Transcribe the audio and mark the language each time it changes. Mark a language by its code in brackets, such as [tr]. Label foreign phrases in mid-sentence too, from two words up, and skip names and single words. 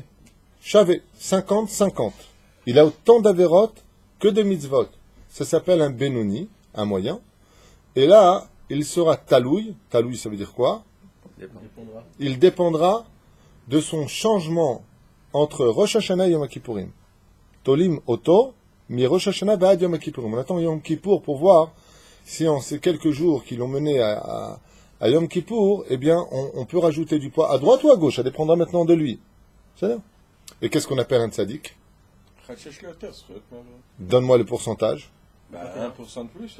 [fr] Chavé, 50-50. Il a autant d'avérotes que de mitzvot. Ça s'appelle un Benoni, un moyen. Et là, il sera talouille. Talouille, ça veut dire quoi? Il dépendra de son changement entre Rosh Hashanah et Yom Kippourim. [he] תולין אותו, מראש השנה ועד יום הכיפורים. [fr] On attend Yom Kippour pour voir si en ces quelques jours qui l'ont mené à Yom Kippour, eh bien, on peut rajouter du poids à droite ou à gauche. Ça dépendra maintenant de lui. C'est bien. Et qu'est-ce qu'on appelle un tzaddik? Donne-moi le pourcentage. 1% de plus.